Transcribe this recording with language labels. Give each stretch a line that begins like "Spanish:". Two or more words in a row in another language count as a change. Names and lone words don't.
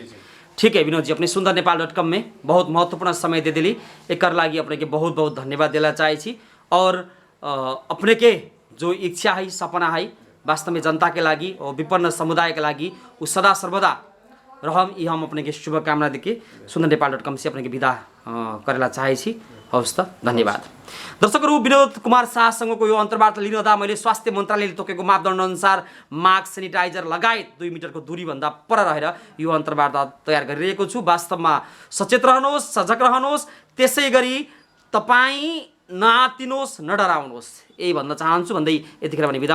Bhojpuri: ठीक है विनोद जी, अपने सुंदर नेपाल.com में बहुत महत्वपूर्ण समय दे दिली, एक लागी अपने के बहुत बहुत धन्यवाद देला चाहिए। और अपने के जो इच्छा है सपना है वास्तव में जनता के लागी और विपन्न समुदाय के लागी वो सदा सर्वदा रहम ये हम अपने के शुभकामना देके सुंदर नेपाल.com से अपने के विदा करेला चाहिए।
Nepali: हवस् त धन्यवाद। दर्शकहरू, विनोद कुमार शाहसँगको यो अन्तर्वार्ता लिनुहुँदा मैले स्वास्थ्य मन्त्रालयले तोकेको मापदण्ड अनुसार मास्क, सेनिटाइजर लगायत 2 मिटरको दूरीभन्दा पर रहेर यो अन्तर्वार्ता तयार गरिरहेको छु। वास्तवमा सचेत रहनुहोस्, सजग रहनुहोस्, त्यसै गरी तपाईँ नआत्तिनुहोस्, नडराउनुहोस्, यही भन्न चाहन्छु भन्दै यतिखेर भने बिदा माग्छु।